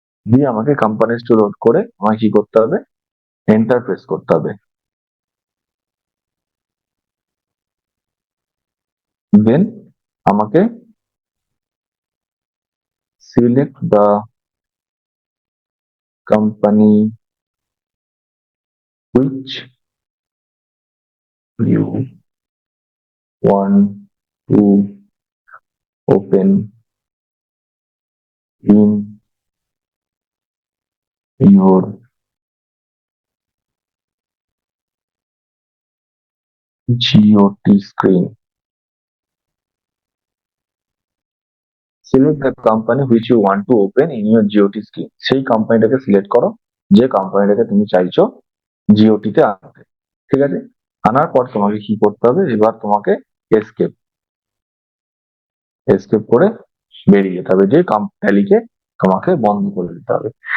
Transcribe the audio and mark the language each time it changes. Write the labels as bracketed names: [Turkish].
[Bangla] দিয়ে আমাকে companies two load করে আমাকে কি করতে হবে, এন্টার প্রেস করতে হবে। [English] Then আমাকে select the company which you want to open in your GOT screen. Select the company which you want to open in your GOT screen. [Bangla] সেই কোম্পানিটাকে সিলেক্ট করো যে কোম্পানিটাকে তুমি চাইছো জিওটি তে আনতে। ঠিক আছে, আনার পর তোমাকে কি করতে হবে, এবার তোমাকে এসকেপ করে বেরিয়ে যেতে হবে, যে ট্যালিকে তোমাকে বন্ধ করে দিতে হবে।